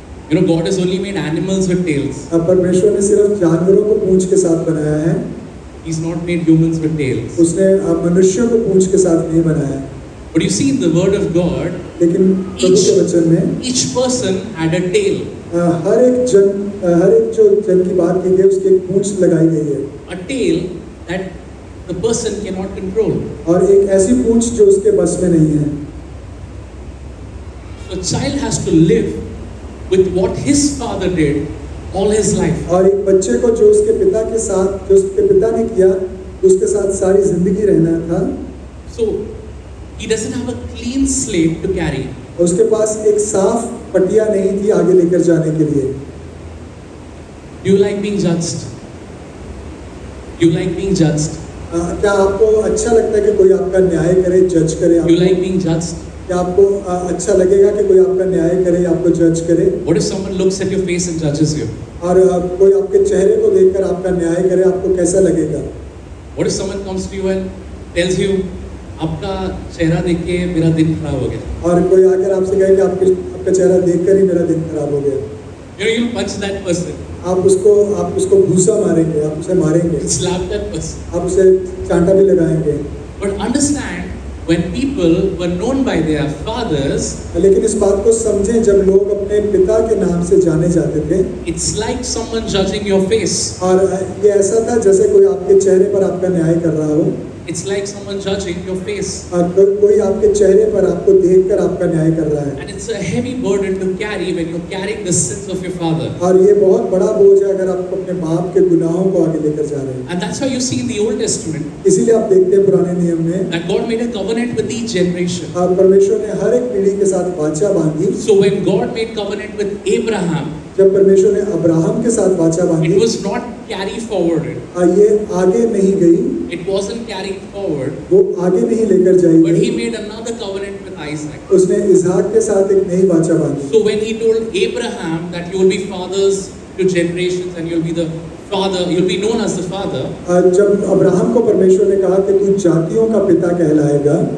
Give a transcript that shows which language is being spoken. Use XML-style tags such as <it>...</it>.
<en>You know, God has only made animals with tails.</en> <hi>अब परमेश्वर ने सिर्फ जानवरों को पूंछ के साथ बनाया है,</hi> <en>He's not made humans with tails.</en> <hi>उसने मनुष्यों को पूंछ के साथ नहीं बनाया।</hi> <en>But you see in the Word of God,</en> <hi>लेकिन प्रभु के वचन में</hi> <en>each person had a tail.</en> <hi>हर एक जो जन की बात की गई उसकी एक पूंछ लगाई गई है।</hi> <en>A tail that the person cannot control.</en> <hi>और एक ऐसी पूंछ जो उसके बस में नहीं है।</hi> <en>So a child has to live with what his father did all his life.</en> <hi>और एक बच्चे को जो उसके पिता के साथ, जो उसके पिता ने किया, उसके साथ सारी जिंदगी रहना था।</hi> <en>So he doesn't have a clean slate to carry.</en> <hi>उसके पास एक साफ पटिया नहीं थी आगे लेकर जाने के लिए।</hi> <en>Do you like being judged? Do you like being judged?</en> <hi>क्या आपको अच्छा लगता है कि कोई आपका न्याय करे, जज करे?</hi> <en>Do you like being judged?</en> <hi>क्या आपको अच्छा लगेगा कि कोई आपका न्याय करे, आपको जज करे?</hi> <en>What if someone looks at your face and judges you?</en> <hi>और कोई आपके चेहरे को देखकर आपका न्याय करे, आपको कैसा लगेगा?</hi> <en>What if someone comes to you and tells you,</en> <hi>आपका चेहरा देख के मेरा दिन खराब हो गया? और कोई आकर आपसे कहे कि आपका चेहरा देखकर ही मेरा दिन खराब हो गया।</hi> <en>You know, you'll punch that person.</en> <hi>आप उसको घूसा मारेंगे, आप उसे मारेंगे,</hi> <en>Slap that person.</en> <hi>आप उसे चांटा भी लगाएंगे।</hi> <en>But understand, when people were known by their fathers,</en> <hi>लेकिन इस बात को समझें, जब लोग अपने पिता के नाम से जाने जाते थे,</hi> <en>it's like someone judging your face.</en> <hi>और ये ऐसा था जैसे कोई आपके चेहरे पर आपका न्याय कर रहा हो।</hi> <en>It's like someone judging your face.</en> <hi>और कोई आपके चेहरे पर आपको देखकर आपका न्याय कर रहा है।</hi> <en>And it's a heavy burden to carry when you're carrying the sins of your father.</en> <hi>और ये बहुत बड़ा बोझ है अगर आप अपने बाप के गुनाहों को आगे लेकर जा रहे हैं।</hi> <en>And that's why you see in the Old Testament</en> <hi>इसीलिए आप देखते हैं पुराने नियम में</hi> <en>that God made a covenant with each generation.</en> <hi>परमेश्वर ने हर एक पीढ़ी के साथ वाचा बांधी।</hi> <en>So when God made covenant with Abraham,</en> <hi>जब परमेश्वर ने अब्राहम के साथ वाचा</hi> <en>it</en> <hi>बांधी,</hi> <en>was not carry forwarded.</en> <hi>ये आगे नहीं गई,</hi> <en>It wasn't carried forward,</en> <hi>वो आगे नहीं लेकर जाई</hi> <en>but he</en> <hi>गई।</hi> <en>made another covenant with Isaac.</en> <hi>उसने इसहाक के साथ एक नई वाचा बांधी।</hi> <en>So when he told Abraham that you will be fathers to generations and you'll be the father, you'll be known as the father,</en> <hi>जब अब्राहम को परमेश्वर ने कहा कि तू जातियों का पिता कहलाएगा,</hi>